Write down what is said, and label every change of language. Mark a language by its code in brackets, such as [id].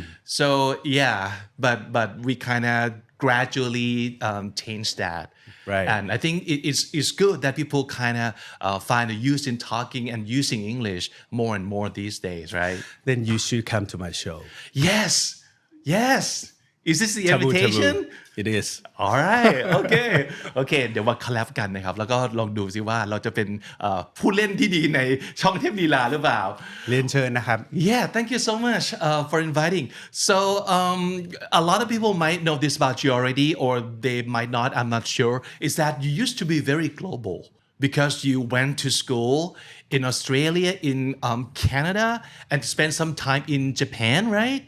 [en] So yeah, but we kind of gradually changed that. Right. And I think it's good that people kind of find a use in talking and using English more and more these days, right? Then you should come to my show. Yes. Is this the Taboo invitation Taboo. It is. alright okay okay [th] เดี๋ยวมาคอลแลบกันนะครับแล้วก็ลองดูซิว่าเราจะเป็นผู้เล่นที่ดีในช่องเทพลีลาหรือเปล่า เรียนเชิญนะครับ [en] Yeah, thank you so much for inviting. So, a lot of people might know this about you already, or they might not. I'm not sure. Is that you used to be very global because you went to school in Australia, in Canada, and spent some time in Japan, right?